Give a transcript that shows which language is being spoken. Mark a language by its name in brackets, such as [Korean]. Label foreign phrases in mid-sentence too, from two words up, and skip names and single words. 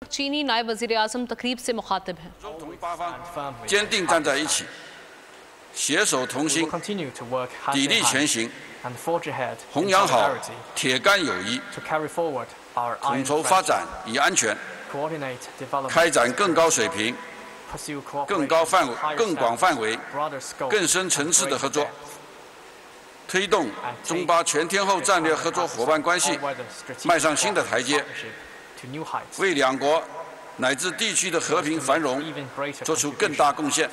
[Urdu] چینی نائب وزیرِ اعظم تقریب سے مخاطب ہیں. [Chinese] 同八方坚定站在一起，携手同心，砥砺前行，弘扬好铁杆友谊，统筹发展与安全，开展更高水平、更广范围、更深层次的合作，推动中巴全天候战略合作伙伴关系迈上新的台阶，为两国乃至地区的和平繁荣做出更大贡献。